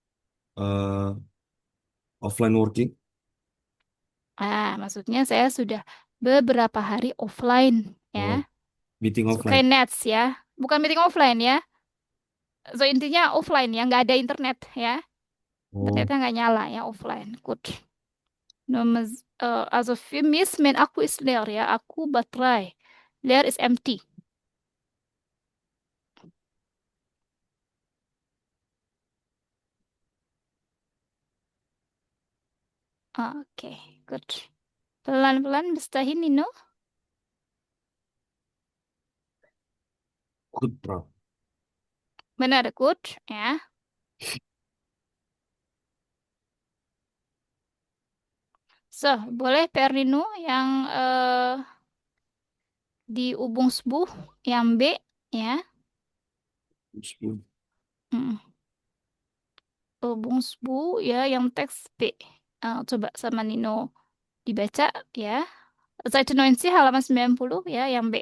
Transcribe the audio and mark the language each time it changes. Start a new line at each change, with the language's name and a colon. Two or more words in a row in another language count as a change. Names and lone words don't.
English: Offline working.
Indonesian: Maksudnya saya sudah beberapa hari offline ya.
English: Meeting
Indonesian: So, offline. kayak nets ya. Bukan
English: meeting offline
Indonesian: ya. So, intinya offline ya, nggak ada internet ya. Internetnya nggak nyala ya, offline. Good.
German: Also für mich, mein Akku ist leer ya.
Indonesian: Akku baterai.
English: Leer is empty.
Indonesian: Oke, good. Pelan-pelan
German: bis dahin,
Indonesian: Nino. Good, bro. Benar, good ya. So, boleh PR Nino yang di Ubungsbuh yang B ya. Mm. Ubungsbuh ya yang teks B. Coba sama Nino dibaca ya. Seite 90 halaman 90 ya yang B.